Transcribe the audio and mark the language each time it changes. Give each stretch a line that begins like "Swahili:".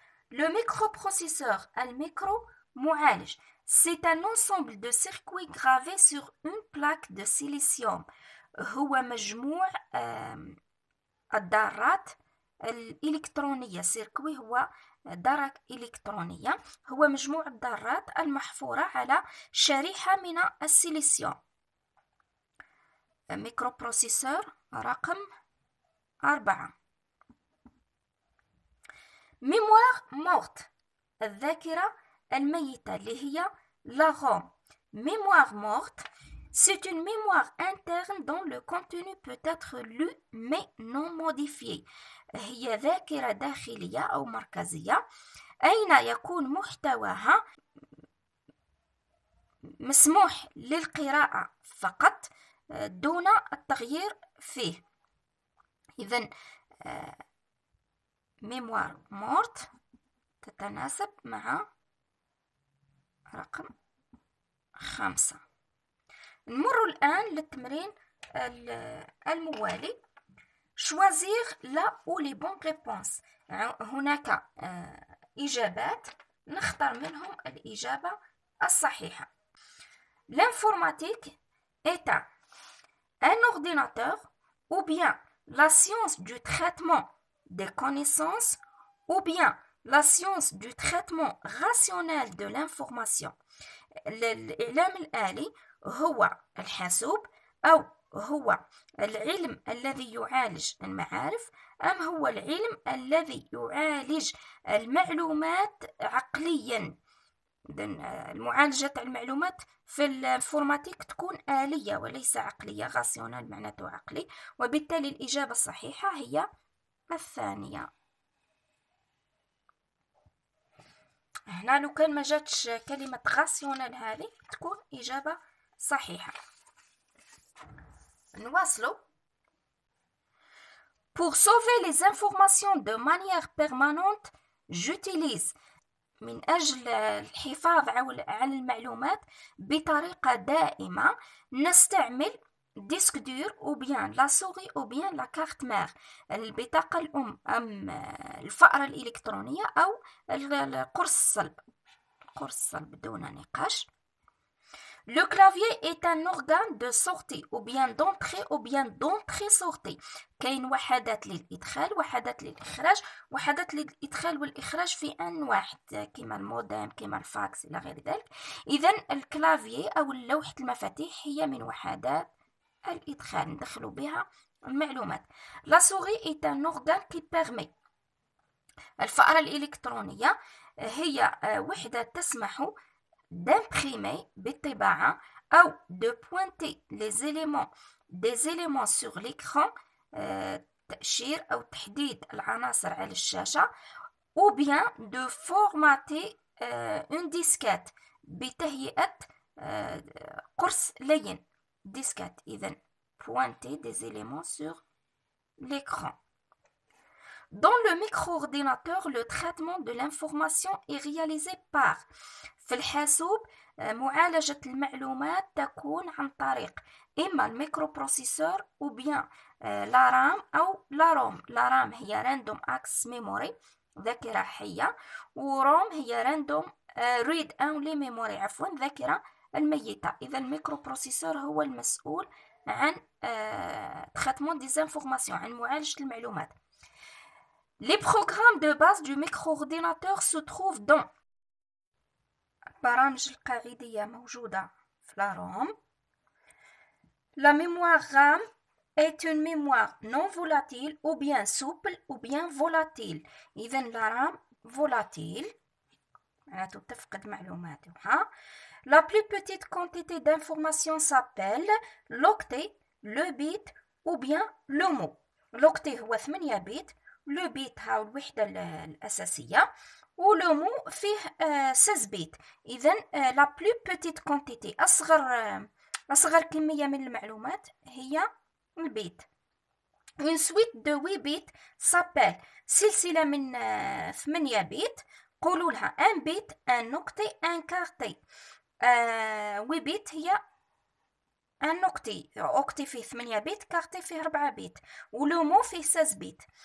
French: Le microprocesseur,
Arabic: الميكرو معالج,
French: c'est un ensemble de circuits gravés sur une plaque de silicium.
Arabic: هو مجموع الذرات الإلكترونية. سيركوي هو ذرة إلكترونية، هو مجموع الذرات المحفورة على شريحة من السيليسيوم. ميكروبروسيسور رقم 4. ميموار مورت، الذاكرة الميتة اللي هي
French: la ROM. Mémoire morte, c'est une mémoire interne dont le contenu peut être lu mais non modifié.
Arabic: هي ذاكرة داخلية أو مركزية أين يكون محتواها مسموح للقراءة فقط دون التغيير فيه. إذن ميموار مورت تتناسب مع رقم 5. نمر الآن للتمرين الموالي.
French: choisir la ou les bonnes réponses.
Arabic: هناك إجابات نختار منهم الإجابة الصحيحة.
French: L'informatique est un ordinateur ou bien la science du traitement des connaissances ou bien la science du traitement rationnel de l'information.
Arabic: الإعلام الآلي هو الحاسوب أو هو العلم الذي يعالج المعارف أم هو العلم الذي يعالج المعلومات عقليا. معالجة المعلومات في الانفورماتيك تكون آلية وليس عقلية. غاسيونال معناته عقلي، وبالتالي الإجابة الصحيحة هي الثانية. هنا لو كان ما جاتش كلمة غاسيونال هذه تكون إجابة صحيحة. نواصلو.
French: Pour sauver les informations de manière permanente, j'utilise.
Arabic: من أجل الحفاظ على المعلومات بطريقة دائمة نستعمل ديسك دور أو بيان لا سوري أو بيان لا كارت مير، البطاقة الأم أم الفأرة الإلكترونية أو القرص الصلب دون نقاش.
French: Le clavier est un organe de sortie ou bien d'entrée ou bien d'entrée-sortie.
Arabic: كاين وحدات للإدخال وحدات للإخراج. وحدات للإدخال والإخراج في آن واحد كما المودم كما الفاكس إلى غير ذلك. إذن الكلافيي أو لوحة المفاتيح هي من وحدات الإدخال ندخل بها المعلومات.
French: La souris est un organe qui permet.
Arabic: الفأرة الإلكترونية هي وحدة تسمح
French: d'imprimer
Arabic: بالطباعة أو
French: de pointer des éléments sur l'écran
Arabic: تأشير أو تحديد العناصر على الشاشة
French: ou bien de formater une disquette
Arabic: بتهيئة قرص لين disquette.
French: إذن pointer des éléments sur l'écran. Dans le micro-ordinateur, le traitement de l'information est réalisé par.
Arabic: في الحاسوب معالجة المعلومات تكون عن طريق إما الميكروبروسيسور أو بيان لا رام أو لا روم. لا رام هي راندوم أكس ميموري ذاكرة حية، وروم هي راندوم ريد أونلي ميموري ذاكرة الميتة. إذا الميكروبروسيسور هو المسؤول عن
French: traitement des informations،
Arabic: عن معالجة المعلومات.
French: Les programmes de base du micro-ordinateur se trouvent dans.
Arabic: البرامج القاعدية موجودة في
French: la ROM. La mémoire RAM est une mémoire non volatile ou bien souple ou bien volatile.
Arabic: إذن
French: la RAM volatile
Arabic: معناته تفقد معلوماتها.
French: La plus petite quantité d'information s'appelle l'octet, le bit ou bien le mot.
Arabic: l'octet هو 8 بيت، le bit هو الوحدة الأساسية، ولو مو فيه 16 بيت. إذن لا بلو بوتيت كونتيتي أصغر أصغر كمية من المعلومات هي البيت.
French: Une suite de 8 bits s'appelle
Arabic: سلسلة من 8 بيت. قولوا لها
French: un bit, un octet, un quartet.
Arabic: 8 بيت هي
French: un octet.
Arabic: octet فيه 8 بيت، quartet فيه 4 بيت، ولو مو فيه 16 بيت.